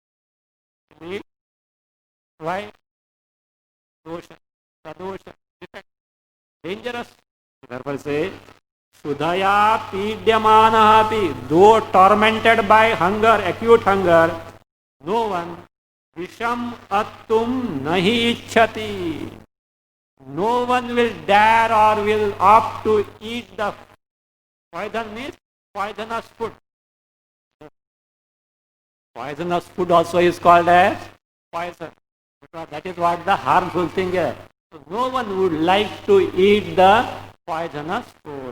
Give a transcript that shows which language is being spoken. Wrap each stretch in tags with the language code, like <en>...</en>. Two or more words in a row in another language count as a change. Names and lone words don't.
<en>Why?</en> <sa>दोष, सदोष,</sa> <en>defect, dangerous. Therefore say,</en> <sa>क्षुधया पीड्यमानोऽपि,</sa> <en>though tormented by hunger, acute hunger, no one</en> <sa>विषम् अत्तुं नहि इच्छति.</sa> <en>No one will dare or will opt to eat the poison means poisonous food. Poisonous food also is called as poison. Because that is what the harmful thing is. So no one would like to eat the poisonous food.</en>